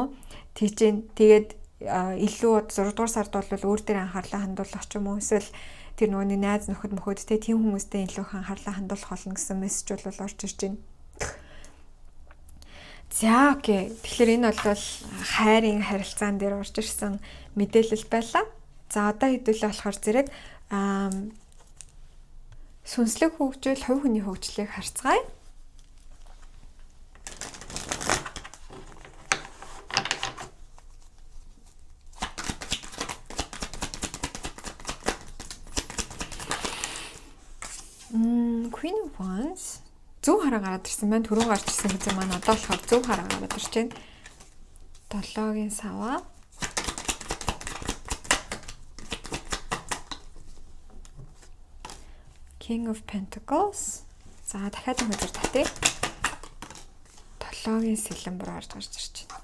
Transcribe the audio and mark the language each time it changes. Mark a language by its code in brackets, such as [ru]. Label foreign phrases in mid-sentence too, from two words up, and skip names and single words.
[mn] Тэгээд илүү 6 дугаар сард бол өөр дээр анхаарлаа хандуулах ч юм уу эсвэл тэр нөгөө найз нөхөд мөхөдтэй тийм хүмүүстэй илүү анхаарлаа хандуулах болно гэсэн мессеж бол орж ирж байна. За окей. Тэгэхээр энэ бол хайрын харилцаан дээр орж ирсэн мэдээлэл байлаа. За одоо хэдүүлээ болохоор зэрэг сүнслэг хөгжил, хувь хүний хөгжлийг харцгаая. Queen of Wands зөв хараа гараад ирсэн байна. Түрүү гарч ирсэн хэзээ маань одоо болохоор зөв хараа гараад ирж байна. 7-гийн саваа. King of Pentacles. За дахиад нэг үзэр татъя. 7-гийн сэлэн бүр гарч ирж байна.